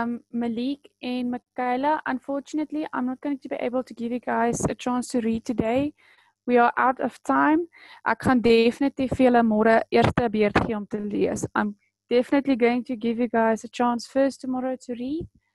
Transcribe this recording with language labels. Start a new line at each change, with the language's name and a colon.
English: Malik and Michaela, unfortunately, I'm not going to be able to give you guys a chance to read today. We are out of time.
Afrikaans: Ek gaan definitely vir julle môre eerste beurt gee om te lees.
English: I'm definitely going to give you guys a chance first tomorrow to read.